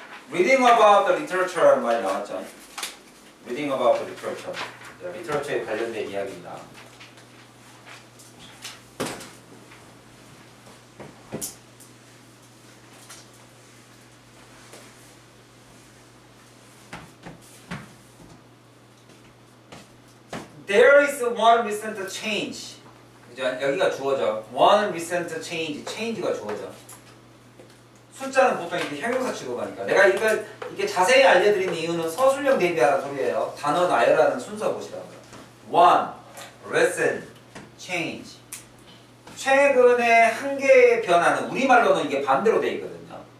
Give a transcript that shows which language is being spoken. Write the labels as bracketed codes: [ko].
[en] Reading about the literature [ko] 많이 나왔죠. [en] Reading about the literature. [ko] 리터처에 관련된 이야기입니다. [en] There is one recent change. [ko] 그죠? 여기가 주어져. [en] One recent change. [ko] change가 주어져. 숫자는 보통 이렇게 형용사 취급하니까. 내가 이게 자세히 알려드린 이유는 서술형 대비하라는 소리예요. 단어 나열하는 순서 보시라고요. [en] One recent change. [ko] 최근에 한 개의 변화는 우리말로는 이게 반대로 돼 있거든요.